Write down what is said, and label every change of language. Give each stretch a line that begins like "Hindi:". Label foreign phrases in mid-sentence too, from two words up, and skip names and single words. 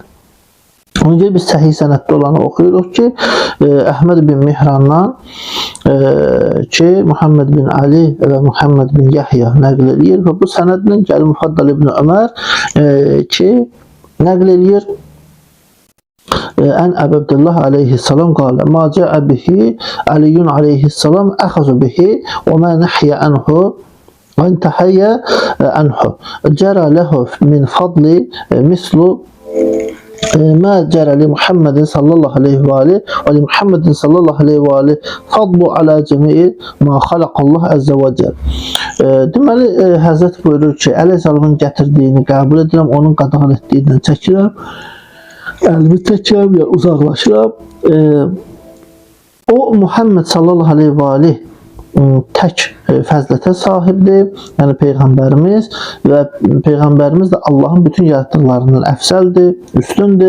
Azerbaijani: Ona görə biz səhih sənəddə olanı oxuyuruq ki, Əhməd bin Mihrandan ki, Muhammed bin Ali və Muhammed bin Yahya nəql edir və bu sənədlə gəlir Mufaddal ibn Ömər ki, nəql edir
Arabic: عن أبي عبد الله عليه السلام قال ما جاء به علي عليه السلام آخذ به وما نهى عنه أنتهي عنه جرى له من الفضل مثل ما جرى لمحمد صلى الله عليه وآله ولمحمد صلى الله عليه وآله فضل على جميع ما خلق الله عز وجل.
Azerbaijani: Deməli, Həzrət buyurur ki, Əleyhisselamın gətirdiyini qəbul edirəm, onun qadağan etdiyindən çəkirəm, əlimi çəkirəm, ya uzaqlaşıram. O, Muhammed
Arabic: صلى الله عليه وآله
Azerbaijani: tək fəzilətə sahibdir, yəni Peyğəmbərimiz və Peyğəmbərimiz də Allahın bütün yaratdıqlarından əfsəldir, üstündür.